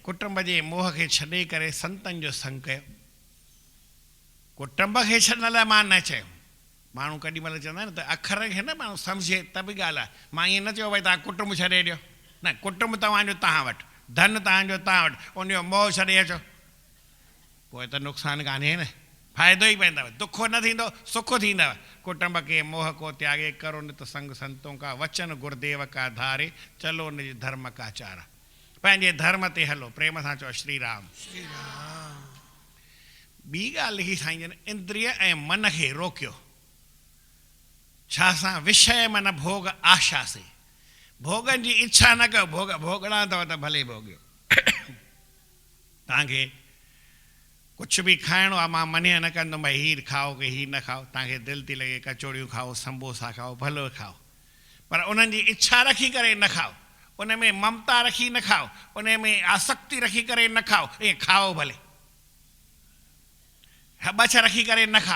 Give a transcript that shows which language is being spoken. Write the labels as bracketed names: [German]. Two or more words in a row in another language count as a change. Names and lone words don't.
[Sindhi] कुटुंब जे मोह खे छॾे करे संतनि जो संग कयो। कुटुंब खे छॾण लाइ मां न चयो, माण्हू केॾी महिल चवंदा आहिनि त अखर खे न माण्हू सम्झे त बि ॻाल्हि आहे। मां ईअं न चयो भई तव्हां कुटुंब छॾे ॾियो, न, कुटुंब तव्हांजो तव्हां वटि, धन तव्हांजो तव्हां वटि, उनजो मोह छॾे अचो, पोइ त नुक़सानु कान्हे न, फ़ाइदो ई पवंदव, दुख न थींदो, सुख थींदव। [Hindi] कुटुंब के मोह को त्यागे, करो नित संग संतों का, वचन गुरुदेव का धारे, चलो निज धर्म का चारा। [Sindhi] पंहिंजे धर्म ते हलो, प्रेम सां चओ श्री राम। ॿी ॻाल्हि लिखी साईं जन, इंद्रिय ऐं मन खे रोकियो। छा सां? [Hindi] विषय मन भोग आशा से। [Sindhi] भोगनि जी इच्छा न कयो, भोग भोगणा अथव त भले भोगियो। तव्हांखे कुझु बि खाइणो आहे, मां मने न कंदुमि भई हीअ खाओ की हीअ न खाओ, तव्हांखे दिलि थी लॻे कचौड़ियूं खाओ, संबोसा खाओ, भलो खाओ, पर उन्हनि जी इच्छा रखी करे न खाओ, उन में ममता रखी न खाओ, उन में आसक्ति रखी करे न खाओ, ईअं खाओ भले, हबछ रखी करे न खाओ।